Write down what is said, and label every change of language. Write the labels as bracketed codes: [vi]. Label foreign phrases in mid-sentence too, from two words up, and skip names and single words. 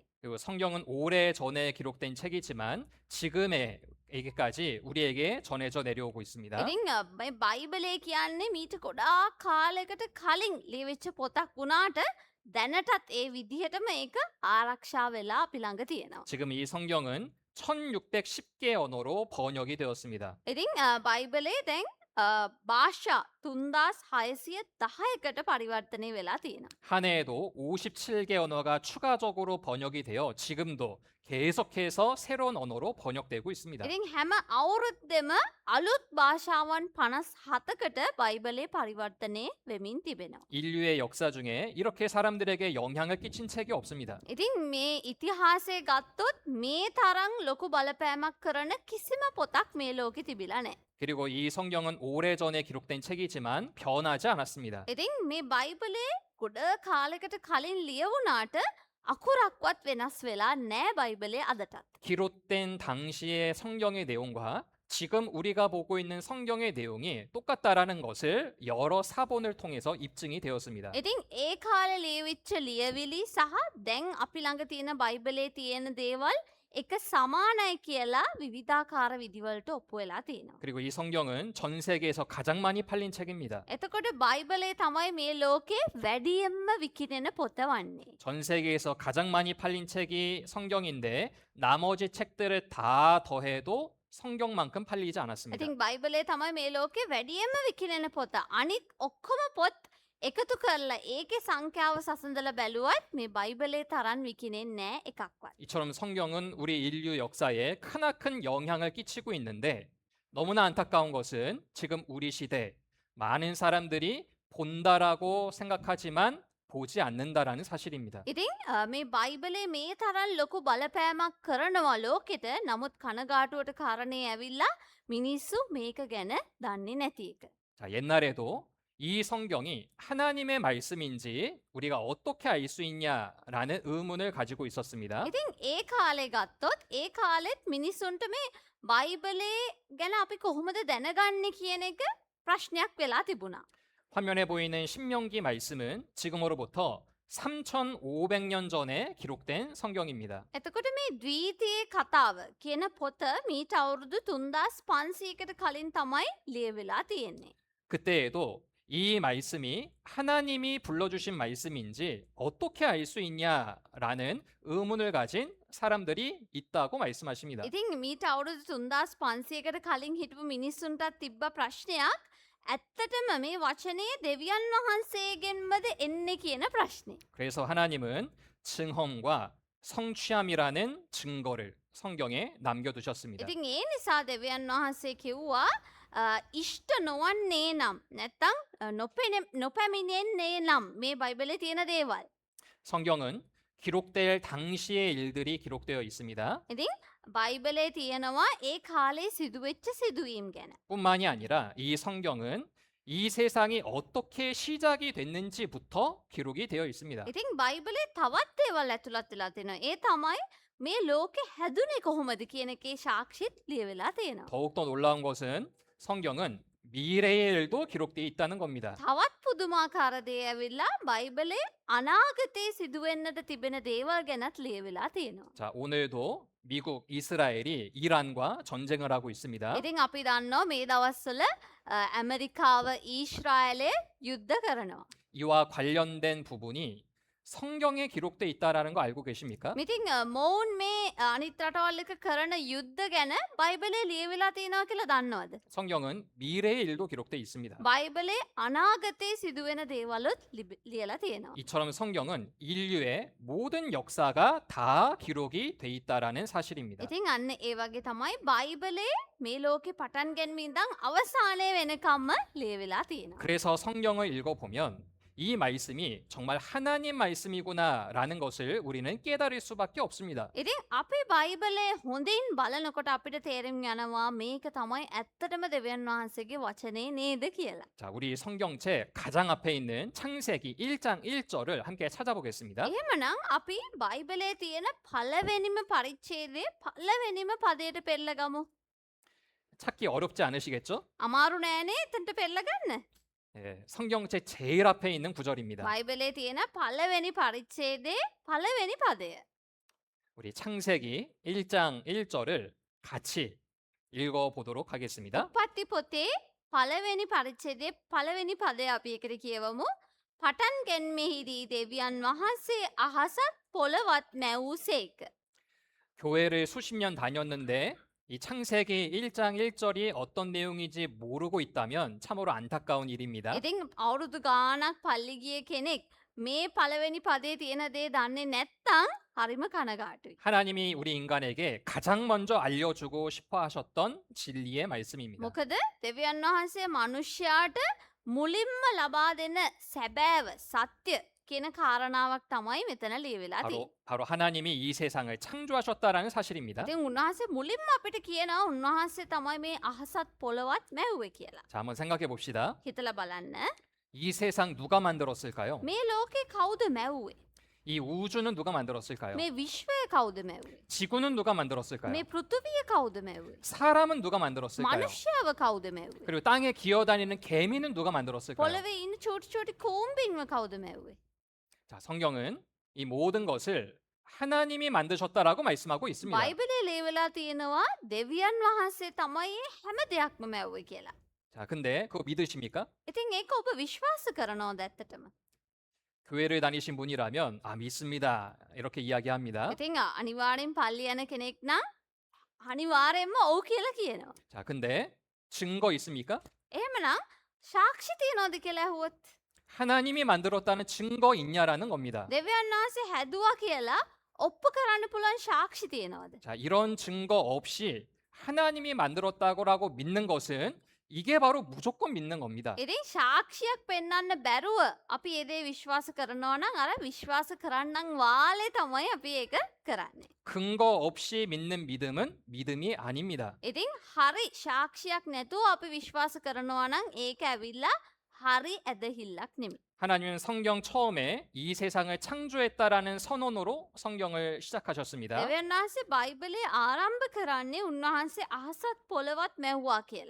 [ko] 그리고 성경은 오래 전에 기록된 책이지만 지금의 에게까지 우리에게 전해져 내려오고 있습니다. [si] ඉතින් මේ බයිබලේ කියන්නේ මීට ගොඩාක් කාලයකට කලින් ලියවිච්ච පොතක් වුණාට දැනටත් ඒ විදිහටම ඒක ආරක්ෂා වෙලා අපි ළඟ තියෙනවා. [ko] 지금 이 성경은 1610개 언어로 번역이 되었습니다. [si] ඉතින් බයිබලේ දැන් භාෂා 3610කට පරිවර්තනය වෙලා තියෙනවා. [ko] 한 해에도 57개 언어가 추가적으로 번역이 되어 지금도 계속해서 새로운 언어로 번역되고 있습니다. [si] ඉතින් හැම අවුරුද්දෙම අලුත් භාෂාවන් 57කට බයිබලේ පරිවර්තනය වෙමින් තිබෙනවා. [ko] 인류의 역사 중에 이렇게 사람들에게 영향을 끼친 책이 없습니다. [si] ඉතින් මේ ඉතිහාසය ගත්තොත් මේ තරම් ලොකු බලපෑමක් කරන කිසිම පොතක් මේ ලෝකෙ තිබිලා නැහැ. [ko] 그리고 이 성경은 오래전에 기록된 책이지만 변하지 않았습니다. [si] ඉතින් මේ බයිබලේ ගොඩ කාලෙකට කලින් ලියවුණාට අකුරක්වත් වෙනස් වෙලා නෑ බයිබලේ අදටත්. [ko] 기록된 당시의 성경의 내용과 지금 우리가 보고 있는 성경의 내용이 똑같다라는 것을 여러 사본을 통해서 입증이 되었습니다. [si] ඉතින් ඒ කාලේ ලියවිච්ච ලියවිලි සහ දැන් අපි ළඟ තියෙන බයිබලේ තියෙන දේවල් එක සමානයි කියලා විවිධාකාර විදිවලට ඔප්පු වෙලා තියෙනවා. [ko] 그리고 이 성경은 전 세계에서 가장 많이 팔린 책입니다. [si] එතකොට බයිබලේ තමයි මේ ලෝකේ වැඩියෙන්ම විකිනෙන පොත වන්නේ. [ko] 전 세계에서 가장 많이 팔린 책이 성경인데 나머지 책들을 다 더해도 성경만큼 팔리지 않았습니다. [si] ඉතින් බයිබලේ තමයි මේ ලෝකේ වැඩියෙන්ම විකිනෙන පොත. අනිත් ඔක්කොම පොත් එකතු කරලා ඒකේ සංඛ්‍යාව සසඳලා බැලුවත් මේ බයිබලේ තරම් විකිනෙන්නේ නැහැ එකක්වත්. [ko] 이처럼 성경은 우리 인류 역사에 크나큰 영향을 끼치고 있는데 너무나 안타까운 것은 지금 우리 시대 많은 사람들이 본다라고 생각하지만 보지 않는다라는 사실입니다. [si] ඉතින් මේ බයිබලේ මේ තරම් ලොකු බලපෑමක් කරනවා ලෝකෙට. නමුත් කනගාටුවට කාරණේ ඇවිල්ලා මිනිස්සු මේක ගැන දන්නේ නැති එක. [ko] 자, 옛날에도 이 성경이 하나님의 말씀인지 우리가 어떻게 알 수 있냐라는 의문을 가지고 있었습니다. [si] ඉතින් ඒ කාලේ ගත්තොත් ඒ කාලෙත් මිනිස්සුන්ට මේ බයිබලේ ගැන අපි කොහොමද දැනගන්නේ කියන එක ප්‍රශ්නයක් වෙලා තිබුණා. [ko] 화면에 보이는 신명기 말씀은 지금으로부터 3,500년 전에 기록된 성경입니다. [si] එතකොට මේ ද්වීතයේ කතාව කියන පොත මීට අවුරුදු 3500කට කලින් තමයි ලියවිලා තියෙන්නේ. [ko] 그때에도 이 말씀이 하나님이 불러주신 말씀인지 어떻게 알 수 있냐라는 의문을 가진 사람들이 있다고 말씀하십니다. [si] ඉතින් මීට අවුරුදු 3500කට කලින් හිටපු මිනිස්සුන්ටත් තිබ්බ ප්‍රශ්නයක් ඇත්තටම මේ වචනේ දෙවියන් වහන්සේගෙන්මද එන්නේ කියන ප්‍රශ්නේ. [ko] 그래서 하나님은 증험과 성취함이라는 증거를 성경에 남겨두셨습니다. [si] ඉතින් ඒ නිසා දෙවියන් වහන්සේ කිව්වා ඉෂ්ට නොවන්නේ නම් නැත්තම් නොපැමිණෙන්නේ නම් මේ බයිබලේ තියෙන දේවල්. [ko] 성경은 기록될 당시의 일들이 기록되어 있습니다. [si] ඉතින් බයිබලේ තියෙනවා ඒ කාලේ සිදුවෙච්ච සිදුවීම් ගැන. [ko] 뿐만이 아니라 이 성경은 이 세상이 어떻게 시작이 됐는지부터 기록이 되어 있습니다. [si] ඉතින් බයිබලේ තවත් දේවල් ඇතුළත් වෙලා තියෙනවා. ඒ තමයි මේ ලෝකෙ හැදුනේ කොහොමද කියන එකේ සාක්ෂිත් ලියවිලා තියෙනවා. [ko] 더욱더 놀라운 것은 성경은 미래의 일도 기록되어 있다는 겁니다. [si] තවත් පුදුමාකාර දේ ඇවිල්ලා බයිබලේ අනාගතේ සිදුවෙන්නට තිබෙන දේවල් ගැනත් ලියවිලා තියෙනවා. [ko] 자, 오늘도 미국, 이스라엘이 이란과 전쟁을 하고 있습니다. [si] ඉතින් අපි දන්නවා මේ දවස්වල ඇමරිකාව ඊශ්‍රායලය යුද්ධ කරනවා. [ko] 이와 관련된 부분이 성경에 기록되어 있다라는 거 알고 계십니까? [si] ඉතින් මොවුන් මේ අනිත් රටවල් එක කරන යුද්ධ ගැන බයිබලේ ලියවිලා තියෙනවා කියලා දන්නවද? [ko] 성경은 미래의 일도 기록되어 있습니다. [si] බයිබලේ අනාගතේ සිදුවෙන දේවලුත් ලියලා තියෙනවා. [ko] 이처럼 성경은 인류의 모든 역사가 다 기록이 돼 있다라는 사실입니다. [si] ඉතින් අන්න ඒ වගේ තමයි බයිබලේ මේ ලෝකේ පටන් ගැනීම ඉඳන් අවසානයේ වෙනකම්ම ලියවිලා තියෙනවා. [ko] 그래서 성경을 읽어보면 이 말씀이 정말 하나님 말씀이구나라는 것을 우리는 깨달을 수밖에 없습니다. [si] ඉතින් අපි බයිබලේ හොඳින් බලනකොට අපිට තේරුම් යනවා මේක තමයි ඇත්තටම දෙවියන් වහන්සේගේ වචනේ නේද කියලා. [ko] 자, 우리 성경책 가장 앞에 있는 창세기 1장 1절을 함께 찾아보겠습니다. [si] එහෙමනම් අපි බයිබලේ තියෙන පළවෙනිම පරිච්ඡේදයේ පළවෙනිම පදයට පෙරලා ගමු. [ko] 찾기 어렵지 않으시겠죠? [si] අමාරු නෑනේ එතනට පෙරලා ගන්න. [ko] 예, 성경책 제일 앞에 있는 구절입니다. [si] බයිබලේ තියෙන පළවෙනි පරිච්ඡේදයේ පළවෙනි පදය. [ko] 우리 창세기 1장 1절을 같이 읽어보도록 하겠습니다. [si] උප්පත්ති පොතේ පළවෙනි පරිච්ඡේදයේ පළවෙනි පදය අපි එකට කියවමු. පටන් ගැන්මෙහිදී දෙවියන් වහන්සේ අහසත් පොළවත් මැවූසේක. [ko] 교회를 수십 년 다녔는데 이 창세기 1장 1절이 어떤 내용인지 모르고 있다면 참으로 안타까운 일입니다. [si] ඉතින් අවුරුදු ගාණක් පල්ලි ගිය කෙනෙක් මේ පළවෙනි පදේ තියෙන දේ දන්නේ නැත්තම් හරිම කනගාටුයි. [ko] 하나님이 우리 인간에게 가장 먼저 알려주고 싶어 하셨던 진리의 말씀입니다. [si] මොකද දෙවියන් වහන්සේ මිනිස්යාට මුලින්ම ලබා දෙන සැබෑව සත්‍ය කියන කාරණාවක් තමයි මෙතන ලියවිලා තියෙන්නේ. [ko] 바로 하나님이 이 세상을 창조하셨다라는 사실입니다. [si] ඉතින් උන්වහන්සේ මුලින්ම අපිට කියනවා උන්වහන්සේ තමයි මේ අහසත් පොළවත් මැව්වේ කියලා. [ko] 자, 한번 생각해 봅시다. [si] හිතලා බලන්න. [ko] 이 세상 누가 만들었을까요? [si] මේ ලෝකේ කවුද මැව්වේ? [ko] 이 우주는 누가 만들었을까요? [si] මේ විශ්වය කවුද මැව්වේ? [ko] 지구는 누가 만들었을까요? [si] මේ පෘථිවිය කවුද මැව්වේ? [ko] 사람은 누가 만들었을까요? [si] මනුෂ්‍යව කවුද මැව්වේ? [ko] 그리고 땅에 기어다니는 개미는 누가 만들었을까요? [si] පොළවේ ඉන්න චූටි චූටි කූඹින්ව කවුද මැව්වේ? [ko] 자, 성경은 이 모든 것을 하나님이 만드셨다라고 말씀하고 있습니다. [si] බයිබලේ ලියවිලා තියෙනවා දෙවියන් වහන්සේ තමයි මේ හැම දෙයක්ම මැව්වේ කියලා. [ko] 자, 근데 그거 믿으십니까? [si] ඉතින් ඒක ඔබ විශ්වාස කරනවද ඇත්තටම? [ko] 교회를 다니신 분이라면 아, 믿습니다. 이렇게 이야기합니다. [si] ඉතින් අනිවාර්යෙන් පල්ලි යන කෙනෙක් නම් අනිවාර්යෙන්ම ඔව් කියලා කියනවා. [ko] 자, 근데 증거 있습니까? [si] එහෙමනම් සාක්ෂි තියනවද කියලා ඇහුවොත් [ko] 하나님이 만들었다는 증거 있냐라는 겁니다. [si] දෙවියන් වහන්සේ හැදුවා කියලා ඔප්පු කරන්න පුළුවන් සාක්ෂි තියනවද? [ko] 자, 이런 증거 없이 하나님이 만들었다고라고 믿는 것은 이게 바로 무조건 믿는 겁니다. [si] ඉතින් සාක්ෂියක් පෙන්වන්න බැරුව අපි ඒ දේ විශ්වාස කරනවා නම් අර විශ්වාස කරන්නන් වාලේ තමයි අපි ඒක කරන්නේ. [ko] 근거 없이 믿는 믿음은 믿음이 아닙니다. [si] ඉතින් හරි සාක්ෂියක් නැතුව අපි විශ්වාස කරනවා නම් ඒක ඇවිල්ලා හරි ඇදහිල්ලක් නෙමෙයි. [ko] 하나님은 성경 처음에 이 세상을 창조했다라는 선언으로 성경을 시작하셨습니다. [si] දෙවියන් වහන්සේ බයිබලේ ආරම්භ කරන්නේ උන්වහන්සේ අහසත් පොළවත් මැව්වා කියලා.